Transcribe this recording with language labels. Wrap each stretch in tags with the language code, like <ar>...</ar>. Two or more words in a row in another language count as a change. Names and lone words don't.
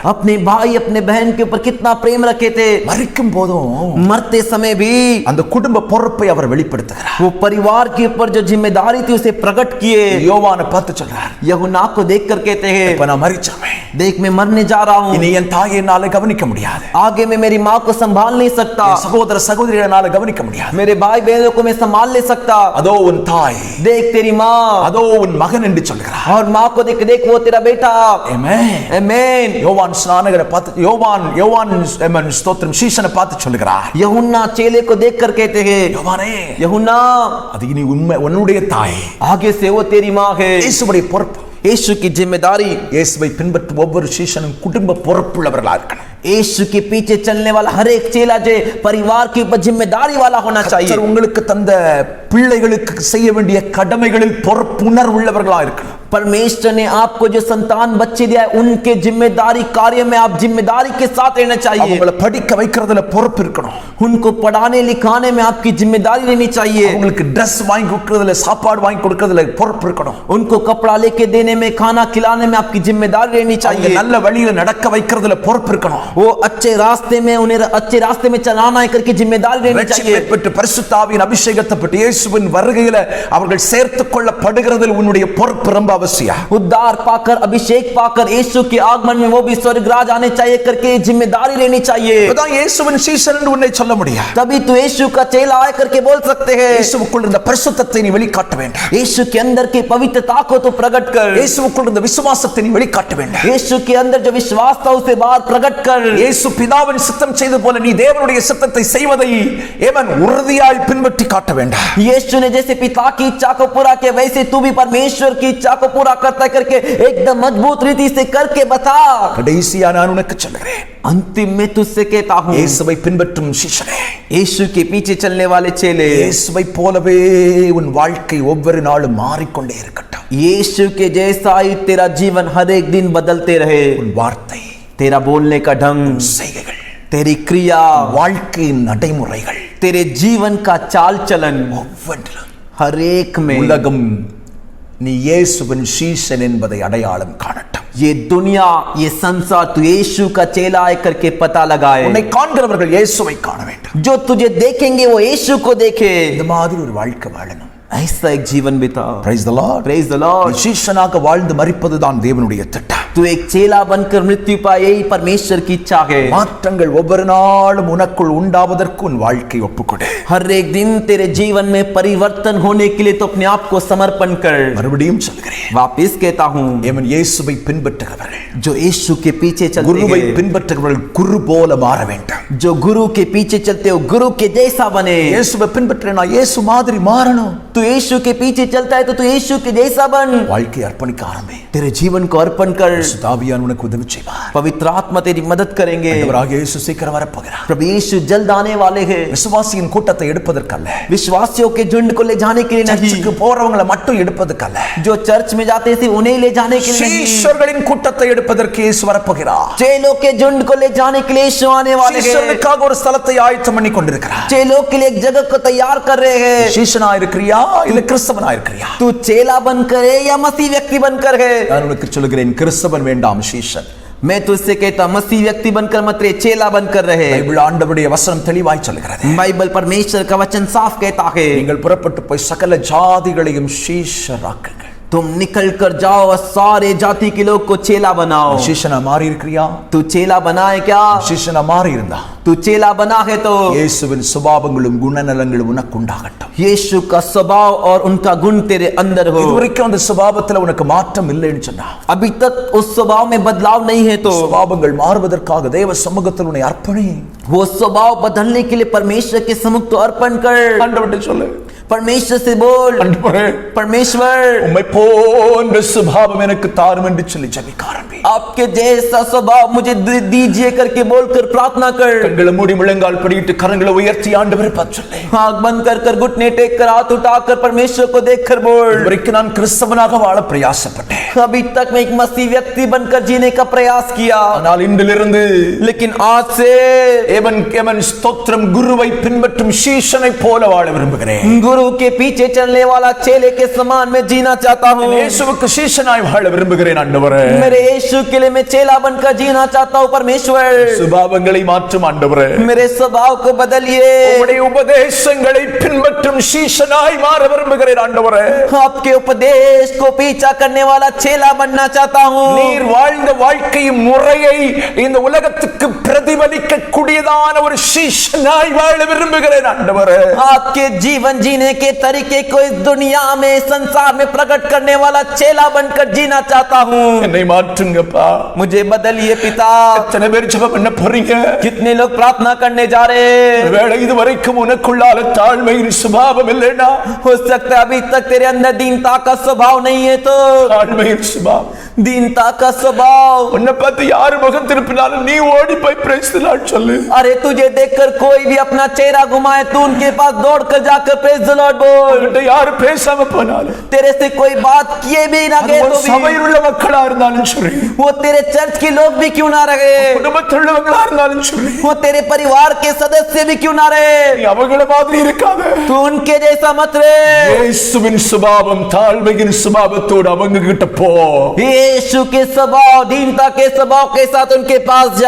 <hi>अपने भाई अपने बहन के ऊपर कितना प्रेम रखे थे।</hi> <ta>மரிக்கும் போதும்</ta> <hi>मरते समय भी</hi> <ta>அந்த குடும்ப பொறுப்பை அவர் வெளிப்படுத்துகிறார்.</ta> <hi>वो परिवार के ऊपर जो जिम्मेदारी थी उसे प्रकट किए।</hi> <ta>யோவானை பார்த்து சொல்றார்,</ta> <hi>यूहन्ना को देखकर कहते हैं,</hi> <ta>இப்ப நான் மரிச்சவன்,</ta> <hi>देख मैं मरने जा रहा हूँ,</hi> <ta>இனி என் தாயை என்னால கவனிக்க முடியாது,</ta> <hi>आगे मैं मेरी माँ को संभाल नहीं सकता,</hi> <ta>என் சகோதர சகோதரிகளை என்னால கவனிக்க முடியாது,</ta> <hi>मेरे भाई बहनों को मैं संभाल नहीं सकता,</hi> <ta>அதோ உன் தாய்,</ta> <hi>देख तेरी माँ,</hi> <ta>அதோ உன் மகன் என்று சொல்கிறார்.</ta> <hi>और माँ को देख देख वो तेरा बेटा।</hi> <ta>ஆமென்.</ta> <hi>आमीन।</hi> <ta>யோவான் ஸ்நானகரை பார்த்து யோவான் ஆமென் ஸ்தோத்திரம் சீஷனை பார்த்து சொல்கிறார்,</ta> <hi>यूहन्ना चेले को देखकर कहते हैं,</hi> <ta>யோவானே</ta> <hi>यूहन्ना</hi> <ta>அது இனி உன்னுடைய தாய்,</ta> <hi>आगे से वो तेरी माँ है।</hi> <ta>இயேசுவுடைய பொறுப்பு,</ta> <hi>यीशु की जिम्मेदारी,</hi> <ta>இயேசுவை பின்பற்றும் ஒவ்வொரு சீஷனும் குடும்ப பொறுப்புள்ளவர்களா இருக்கணும்.</ta> <hi>यीशु के पीछे चलने वाला हर एक चेला जो परिवार के ऊपर जिम्मेदारी वाला होना चाहिए।</hi> <ta>கர்த்தர் உங்களுக்கு தந்த பிள்ளைகளுக்கு செய்ய வேண்டிய கடமைகளில் பொறுப்புணர்வுள்ளவர்களா இருக்கணும்.</ta> <hi>परमेश्वर ने आपको जो संतान बच्चे दिया है उनके जिम्मेदारी कार्य में आप जिम्मेदारी के साथ रहना चाहिए।</hi> <ta>அவங்களை படிக்க வைக்கிறதுல பொறுப்பு இருக்கணும்.</ta> <hi>उनको पढ़ाने लिखाने में आपकी जिम्मेदारी रहनी चाहिए।</hi> <ta>அவங்களுக்கு Dress வாங்கி கொடுக்கிறதுல சாப்பாடு வாங்கி கொடுக்கிறதுல பொறுப்பு இருக்கணும்.</ta> <hi>उनको कपड़ा लेके देने में खाना खिलाने में आपकी जिम्मेदारी रहनी</hi> <ta>அவங்க</ta> <hi>चाहिए।</hi> <ta>நல்ல வழியில நடக்க வைக்கிறதுல பொறுப்பு இருக்கணும்.</ta> <hi>वो अच्छे रास्ते में उन्हें अच्छे रास्ते में चलाना है करके जिम्मेदारी रहनी चाहिए।</hi> <ta>ரட்சிப்பை பெற்று பரிசுத்த ஆவியின் அபிஷேகத்தை பெற்று இயேசுவின் வருகையில அவர்கள் சேர்த்துக் கொள்ளப்படுகிறதில் உன்னுடைய பொறுப்பு ரொம்ப அவசியம்.</ta> <hi>उद्धार पाकर अभिषेक पाकर यीशु के आगमन में वो भी स्वर्गराज आने चाहिए करके जिम्मेदारी लेनी चाहिए।</hi> <ta>அதான் இயேசுவின் சீஷன் என்று உன்னை சொல்ல முடியும்.</ta> <hi>तभी तो यीशु का चेला आए करके बोल सकते हैं।</hi> <ta>இயேசுவுக்குள் இருந்த பரிசுத்தத்தை நீ வெளிக்காட்ட வேண்டும்.</ta> <hi>यीशु के अंदर की पवित्रता को तो प्रकट कर।</hi> <ta>இயேசுவுக்குள் இருந்த விசுவாசத்தை நீ வெளிக்காட்ட வேண்டும்.</ta> <hi>यीशु के अंदर जो विश्वास था उसे बाहर प्रकट कर।</hi> <ta>இயேசு பிதாவின் சித்தம் செய்தது போல நீ தேவனுடைய சித்தத்தை செய்வதை ஏவன் உறுதியாய் பின்பற்றி காட்ட வேண்டும்.</ta> <hi>यीशु ने जैसे पिता की इच्छा को पूरा किया वैसे तू भी परमेश्वर की इच्छा को को पूरा करता है करके एकदम मजबूत रीति से करके बता।</hi> <ta>கடைசியா நான் உனக்கு சொல்கிறேன்,</ta> <hi>अंतिम में तुझसे कहता हूँ,</hi> <ta>இயேசுவை பின்பற்றும் சிஷ்யனே,</ta> <hi>यीशु के पीछे चलने वाले चेले,</hi> <ta>இயேசுவை போலவே உன் வாழ்க்கை ஒவ்வொரு நாளும் மாறிக்கொண்டே இருக்கட்டும்.</ta> <hi>यीशु के जैसा ही तेरा जीवन हर एक दिन बदलते रहे।</hi> <ta>உன் வார்த்தை,</ta> <hi>तेरा बोलने का ढंग,</hi> <ta>செய்கைகள்,</ta> <hi>तेरी क्रिया,</hi> <ta>வாழ்க்கையின் நடைமுறைகள்,</ta> <hi>तेरे जीवन का चाल चलन,</hi> <ta>ஒவ்வொன்றிலும்</ta> <hi>हर एक में</hi> <ta>உலகம் நீ இயேசுவின் சீஷன் என்பதை அடையாளம் காணட்டும்.</ta> <hi>ये दुनिया, ये संसार तू यीशु का चेला है करके पता लगाए।</hi> <ta>உன்னை காண்கிறவர்கள் இயேசுவை காண வேண்டும்.</ta> <hi>जो तुझे देखेंगे वो यीशु को देखे।</hi> <ta>இந்த மாதிரி ஒரு வாழ்க்கை வாழணும்.</ta> <hi>ऐसा एक जीवन बिता।</hi> <en>Praise the Lord. Praise the Lord।</en> <ta>நீ சீஷனாக வாழ்ந்து மரிப்பதுதான் தேவனுடைய திட்டம்.</ta> <hi>तू एक चेला बनकर मृत्यु पाए, यही परमेश्वर की इच्छा है।</hi> <ta>மாற்றங்கள் ஒவ்வொரு நாளும் உனக்குள் உண்டாவதற்கு உன் வாழ்க்கை ஒப்புக்கொடு.</ta> <hi>हर एक दिन तेरे जीवन में परिवर्तन होने के लिए तो अपने आप को समर्पण कर।</hi> <ta>மறுபடியும் சொல்கிறேன்,</ta> <hi>वापिस कहता हूँ,</hi> <ta>எவன் இயேசுவை பின்பற்றுகிறவர்கள்,</ta> <hi>जो यीशु के पीछे चलते</hi> <ta>குருவை</ta> <hi>हैं,</hi> <ta>பின்பற்றுகிறவர்கள் குரு போல மாற வேண்டும்.</ta> <hi>जो गुरु के पीछे चलते हो गुरु के जैसा बने।</hi> <ta>இயேசுவை பின்பற்றினா இயேசு மாதிரி மாறணும்.</ta> <hi>तू यीशु के पीछे चलता है तो तू यीशु के जैसा बन।</hi> <ta>வாழ்க்கை அர்ப்பணிக்க ஆரம்பி.</ta> <hi>तेरे जीवन को अर्पण कर।</hi> <ta>சுதாவியான் உனக்கு உதவி செய்வார்.</ta> <hi>पवित्र आत्मा तेरी मदद करेंगे।</hi> <ta>ஆண்டவராகிய இயேசு சீக்கிரம் வரப்போகிறார்.</ta> <hi>प्रभु यीशु जल्द आने वाले हैं।</hi> <ta>விசுவாசியின் கூட்டத்தை எடுப்பதற்கல்ல,</ta> <hi>विश्वासियों के झुंड को ले जाने के लिए नहीं,</hi> <ta>சர்ச்சுக்கு போறவங்களை மட்டும் எடுப்பதற்கல்ல,</ta> <hi>जो चर्च में जाते थे उन्हें ले जाने के लिए नहीं,</hi> <ta>சீஷர்களின் கூட்டத்தை எடுப்பதற்கு இயேசு வரப்போகிறார்.</ta> <hi>चेलों के झुंड को ले जाने के लिए यीशु आने वाले हैं।</hi> <ta>சீஷர்களுக்காக ஒரு ஸ்தலத்தை ஆயத்தம் பண்ணி கொண்டிருக்கிறார்.</ta> <hi>चेलों के लिए एक जगह को तैयार कर रहे हैं।</hi> <ta>சீஷனா இருக்கிறியா இல்ல கிறிஸ்தவனா இருக்கிறியா?</ta> <hi>तू चेला बनकर है या मसीह व्यक्ति बनकर है?</hi> <ta>நான் உனக்கு சொல்கிறேன், கிறிஸ்தவன் வேண்டாம், சீஷன்.</ta> <hi>मैं तुझसे कहता मसीह व्यक्ति बनकर मत रहे, चेला बनकर रहे।</hi> <ta>பைபிள் ஆண்டவருடைய வசனம் தெளிவாய் சொல்கிறது.</ta> <hi>बाइबल परमेश्वर का वचन साफ कहता है,</hi> <ta>நீங்கள் புறப்பட்டு போய் சகல ஜாதிகளையும் சீஷராக்குங்கள்.</ta> <hi>तुम निकल कर जाओ और सारे जाति के लोग को चेला बनाओ।</hi> <ta>சீஷனா மாறி இருக்கிறியா?</ta> <hi>तू चेला बना है क्या?</hi> <ta>சீஷனா மாறி இருந்தா</ta> <hi>तू चेला बना है तो</hi> <ta>இயேசுவின் சுபாவங்களும் குணநலங்களும் உனக்கு உண்டாகட்டும்.</ta> <hi>यीशु का स्वभाव और उनका गुण तेरे अंदर हो।</hi> <ta>இதுவரைக்கும் அந்த சுபாவத்துல உனக்கு மாற்றம் இல்லைன்னு சொன்னா,</ta> <hi>अभी तक उस स्वभाव में बदलाव नहीं है तो</hi> <ta>சுபாவங்கள் மாறுவதற்காக தேவ சமூகத்தில் உன்னை அர்ப்பணி.</ta> <hi>वो स्वभाव बदलने के लिए परमेश्वर के सम्मुख तो अर्पण कर।</hi> <ta>ஆண்டவர்கிட்ட சொல்லு,</ta> <hi>परमेश्वर से बोल,</hi> <ta>ஆண்டவரே</ta> <hi>परमेश्वर</hi> <ta>உம்மை போன்ற சுபாவம் எனக்கு தாரும் என்று சொல்லி ஜெபிக்க ஆரம்பி.</ta> <hi>आपके जैसा स्वभाव मुझे दीजिए करके बोलकर प्रार्थना कर।</hi> <ta>கண்களை மூடி முழங்கால் படியிட்டு கரங்களை உயர்த்தி ஆண்டவரை பார்த்து சொல்லு.</ta> <hi>आंख बंद कर कर घुटने टेक कर हाथ उठाकर परमेश्वर को देखकर बोल,</hi> <ta>இதுவரைக்கும் நான் கிறிஸ்தவனாக வாழ பிரயாசப்பட்டேன்,</ta> <hi>अभी तक मैं एक मसीह व्यक्ति बनकर जीने का प्रयास किया,</hi> <ta>ஆனால் இன்றிலிருந்து</ta> <hi>लेकिन आज से</hi> <ta>எவன் ஸ்தோத்திரம் குருவை பின்பற்றும் சீஷனை போல வாழ விரும்புகிறேன்.</ta> <hi>गुरु के पीछे चलने वाला चेले के समान मैं जीना चाहता हूँ।</hi> <ta>இயேசுவுக்கு சீஷனாய் வாழ விரும்புகிறேன் ஆண்டவரே.</ta> <hi>मेरे यीशु के लिए मैं चेला बनकर जीना चाहता हूँ परमेश्वर।</hi> <ta>சுபாவங்களை மாற்றும் ஆண்டவரே.</ta> <hi>मेरे स्वभाव को बदलिए।</hi> <ta>உம்முடைய உபதேசங்களை பின்பற்றும் சீஷனாய் மாற விரும்புகிறேன் ஆண்டவரே.</ta> <hi>आपके उपदेश को पीछा करने वाला चेला बनना चाहता हूँ।</hi> <ta>நீர் வாழ்ந்த வாழ்க்கை முறையை இந்த உலகத்துக்கு பிரதிபலிக்க கூடியதான ஒரு சீஷனாய் வாழ விரும்புகிறேன் ஆண்டவரே.</ta> <hi>आपके जीवन जीने के तरीके को इस दुनिया में संसार में प्रकट करने वाला चेला बनकर जीना चाहता हूँ।</hi> <ta>என்னை மாற்றுங்கப்பா.</ta> <hi>मुझे बदलिए पिता।</hi> <ta>எத்தனை பேர் ஜெபம் பண்ண போறீங்க?</ta> <hi>कितने लोग प्रार्थना करने जा रहे हैं?</hi> <ta>ஒருவேளை இதுவரைக்கும் உனக்குள்ளால தாழ்மையின் சுபாவம் இல்லைனா,</ta> <hi>हो सकता है अभी तक तेरे अंदर दीनता का स्वभाव नहीं है तो</hi> <ta>தாழ்மையின் சுபாவம்,</ta> <hi>दीनता का स्वभाव।</hi> <ta>உன்னை பார்த்து யாரு முகம் திருப்பினாலும் நீ ஓடி போய்</ta> <en>Praise the Lord</en> <ta>சொல்லு.</ta> <hi>अरे तुझे देखकर कोई भी अपना चेहरा घुमाए तू उनके पास दौड़ कर जाकर</hi> <en>Praise the Lord</en> <hi>बोल।</hi> <ta>உன்கிட்ட யாரு பேசாம போனாலும்,</ta> <hi>तेरे से कोई बात किए भी ना</hi> <ta>அது</ta> <hi>गए</hi> <ta>ஒரு</ta> <hi>तो भी</hi> <ta>சபையில் உள்ள மக்களா இருந்தாலும் சரி,</ta> <hi>वो तेरे चर्च के लोग भी क्यों ना रहे,</hi> <ta>குடும்பத்தில் உள்ளவங்களா இருந்தாலும் சரி,</ta> <hi>वो तेरे परिवार के सदस्य भी क्यों ना रहे,</hi> <ta>நீ அவங்கள மாதிரி இருக்காத.</ta> <hi>तू उनके जैसा मत रहे।</hi> <ta>இயேசுவின் சுபாவம் தாழ்மையின் சுபாவத்தோடு அவங்க கிட்ட போ.</ta> <hi>यीशु के स्वभाव दीनता के स्वभाव के साथ उनके पास जा।</hi>